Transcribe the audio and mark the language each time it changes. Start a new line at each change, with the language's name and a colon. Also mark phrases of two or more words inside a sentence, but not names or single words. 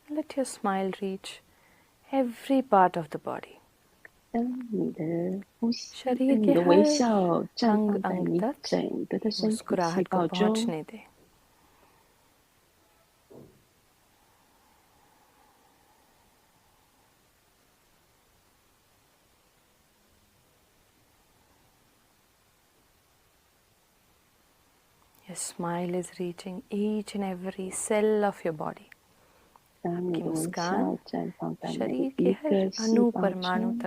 English: let your smile reach every part of the body.
Chinese: 当你的呼吸
Hindi: शरीर
Chinese: 跟你
Hindi: के
Chinese: 的微
Hindi: हर
Chinese: 笑绽
Hindi: अंग
Chinese: 放在
Hindi: अंग
Chinese: 你
Hindi: तक
Chinese: 整个的身体细
Hindi: मुस्कुराहट को
Chinese: 胞中，
Hindi: पहुंचने दे.
English: Your smile is reaching each and every cell of your body.
Chinese: 当你
Hindi: की
Chinese: 的微笑
Hindi: मुस्कान
Chinese: 绽放在每
Hindi: शरीर
Chinese: 一
Hindi: के हर
Chinese: 个细
Hindi: अणु
Chinese: 胞
Hindi: परमाणु
Chinese: 中，